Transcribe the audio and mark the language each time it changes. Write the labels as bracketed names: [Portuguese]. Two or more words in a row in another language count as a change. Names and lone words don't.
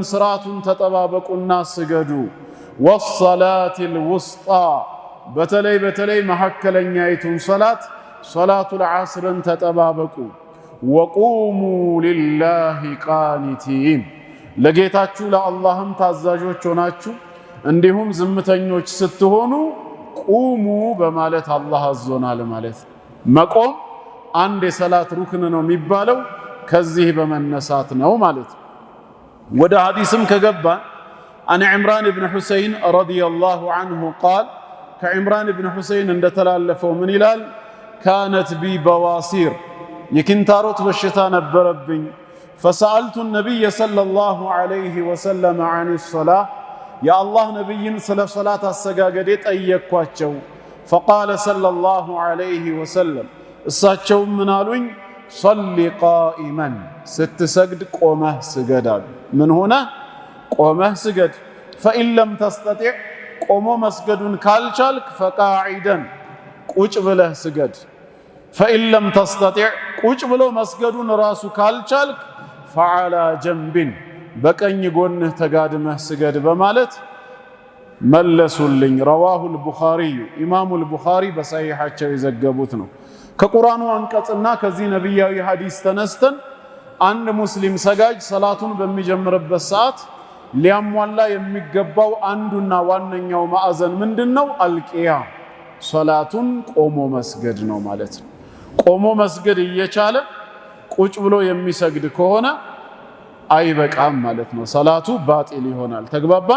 [Amharic] ስርዓቱን ተጠባበቁና ስገዱ። [Arabic] والصلاة الوسطى [Amharic] በተለይ መሐከለኛይቱን ሰላት ሶላቱል ዐስርን ተጠባበቁ። [Arabic] وقوموا لله قانتين [Amharic] ለጌታችሁ ለአላህም ታዛዦች ሆናችሁ እንዲሁም ዝምተኞች ስትሆኑ ቁሙ በማለት አላህ አዞናል ማለት። መቆም አንድ የሰላት ሩክን ነው የሚባለው ከዚህ በመነሳት ነው ማለት ነው። ወደ ሐዲስም ከገባን [Arabic] عن عمران بن حسين رضي الله عنه قال كعمران بن حسين [Amharic] እንደተላለፈው ምን ይላል [Arabic] كانت بي بواسير [Amharic] የኪንታሮት በሽታ ነበረብኝ [Arabic] فسألت النبي صلى الله عليه وسلم عن الصلاة يا الله نبيين [Amharic] ስለ ሶላት አሰጋገድ ጠየቅኳቸው [Arabic] فقال صلى الله عليه وسلم [Amharic] እሳቸው ምን አሉኝ [Arabic] صلي قائما [Amharic] ስትሰግድ ቆመህ ስገድ አሉ ምን ሆነ ቆመህ ስገድ [Arabic] فإن لم تستطع [Amharic] ቆሞ መስገዱን ካልቻልክ فقاعدا ቁጭ ብለህ ስገድ [Arabic] فإن لم تستطع [Amharic] ቁጭ ብሎ መስገዱን ራሱ ካልቻልክ [Arabic] فعلى جنب [Amharic] በቀኝ ጎንህ ተጋድመህ ስገድ በማለት መለሱልኝ [Arabic] رواه البخاري [Amharic] ኢማሙ البخاري በሰሒሐቸው የዘገቡት ነው። ከቁርአኑ አንቀጽና ከዚህ ነብያዊ ሐዲስ ተነስተን አንድ ሙስሊም ሰጋጅ ሰላቱን በሚጀምርበት ሰዓት ሊያሟላ የሚገባው አንዱና ዋነኛው ማዕዘን ምንድነው? አልቂያም ሶላቱን ቆሞ መስገድ ነው ማለት ነው። ቆሞ መስገድ እየቻለ ቁጭ ብሎ የሚሰግድ ከሆነ አይበቃም ማለት ነው። ሰላቱ ባጢል ይሆናል። ተግባባን?